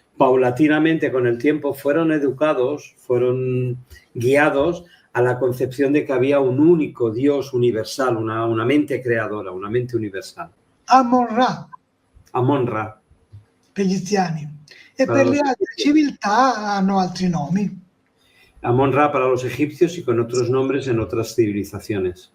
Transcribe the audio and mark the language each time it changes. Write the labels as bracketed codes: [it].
[es] Paulatinamente, con el tiempo, fueron educados, fueron guiados a la concepción de que había un único Dios universal, una mente creadora, una mente universal. Amon-Ra Amon-Ra. [it] per gli egiziani, e per le altre civiltà hanno altri nomi. [es] Amon-Ra para los egipcios y con otros nombres en otras civilizaciones.